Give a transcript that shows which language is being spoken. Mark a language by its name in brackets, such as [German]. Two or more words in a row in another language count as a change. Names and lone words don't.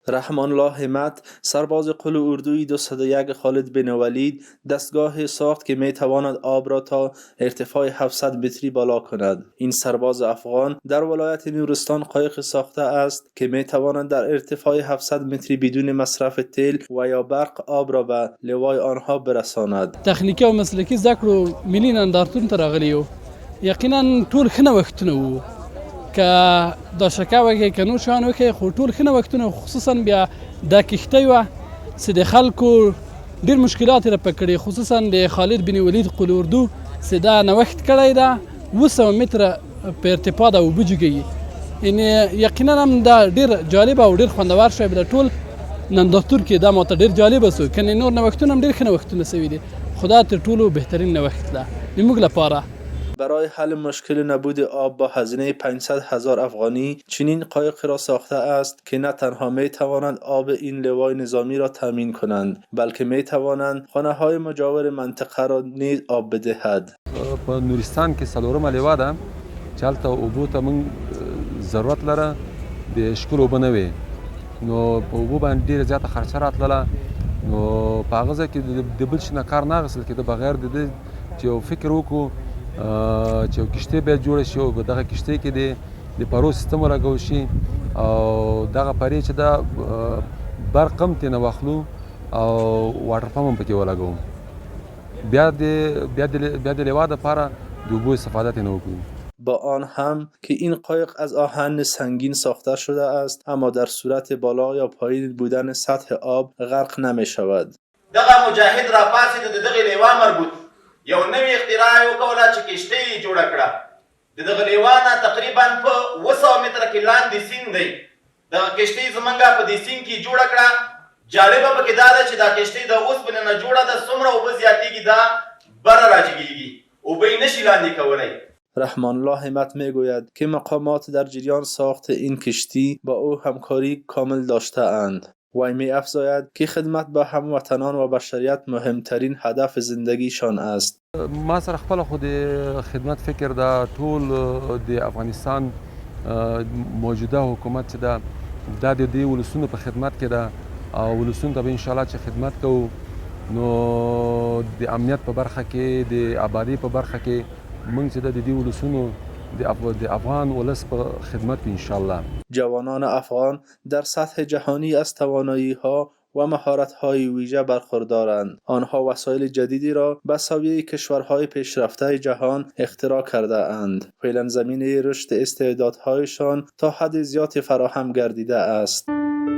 [Persian] رحمان الله همت، سرباز قل اردوی 201 خالد بن ولید، دستگاه ساخت که می تواند آب را تا ارتفاع 700 متری بالا کند. این سرباز افغان در ولایت نورستان قایق ساخته است که می تواند در ارتفاع 700 متری بدون مصرف تیل و یا برق آب را به لوای آنها برساند. [Pashto] تخنیکی او مسلکی زده کړو ملي نندارتون ته راغلي یو. یقینا ټول ښه نوښتونه وو، که دا شکه وکړي که نور شیان وکړي، خو ټول ښه نوښتونه، خصوصا بیا دا کښتۍ وه چې د خلکو ډېر مشکلات یې رفع کړي، خصوصا د خالد بن ولید قل اردو چې دا نوښت کړی ده 200 متره په ارتفاع د اوبه جوګوي. یعنې یقینا هم دا ډېر جالب او ډېر خوندور شی د ټول نندارتون کې دا ماته ډېر جالبه سو. کنې نور نوښتونه هم ډېر ښه نوښتونه سوي دي، خو دا تر ټولو بهترین نوښت ده زموږ لپاره. [Persian] برای حل مشکل نبود آب با هزینه 500,000 افغانی چنین قایق را ساخته است که نه تنها می توانند آب این لوای نظامی را تامین کنند، بلکه می توانند خانه های مجاور منطقه را نیز آب بدهد. [Pashto] په نورستان کې څلورمه لیوه ده چې هلته اوبو ته موږ ضرورت لره، د شکل اوبه نه وې، نو په اوبو باندې ډېره زیاته خرچه راتلله. نو په هغه ځای کې د بل شي نه کار نه اخیستل کېده بغیر د دې چې یو فکر وکړو چې یو کښتۍ باید جوړه شي او په دغه کښتۍ کې د پرو سیستم ولګول شي او دغه پرې چې دا برق هم ترېنه واخلو او [English] water pump [Pashto] هم پکې ولګوو، بیا د لیوا دپاره د اوبو استفاده ترېنه وکړو. [Persian] با آن هم که این قایق از آهن سنگین ساخته شده است، اما در صورت بالا یا پایین بودن سطح آب غرق نمی شود. [Pashto] دغه مجاهد را پاسید د دغه لیوا مربوط یو نوی اختراع یې وکوله چې کښتۍ یې جوړه کړه. د دغه لیوا نه تقریبا په 200 متره کې لاندې سیند دی. دغه کښتۍ زمونږ په دې سیند کې جوړه کړه. جالبه پکې دا ده چې دا کښتۍ د اوسپنې نه جوړه ده، څومره اوبه زیاتېږي دا بره راجګېږي، اوبه یې نشي لاندې کولی. [Persian] رحمان الله همت میگوید که مقامات در جریان ساخت این کشتی با او همکاری کامل داشته اند. وی می افزاید که خدمت به هموطنان و بشریت مهمترین هدف زندگیشان است. [Pashto] ما سره خپل خو د خدمت فکر دا ټول د افغانستان موجوده حکومت چې دا د دې ولسونو په خدمت کې ده او ولسونو ته به انشاءالله چې خدمت کوو، نو د امنیت په برخه کې، د آبادی په برخه کې موږ چې د دې ولسونو د افغان ولس په خدمت کې انشاءالله. [Persian] جوانان افغان در سطح جهانی از توانایی‌ها و مهارت‌های ویژه برخوردارند. آنها وسایل جدیدی را به سویه کشورهای پیشرفته جهان اختراع کرده اند. فعلا زمینه رشد استعدادهایشان تا حد زیادی فراهم گردیده است.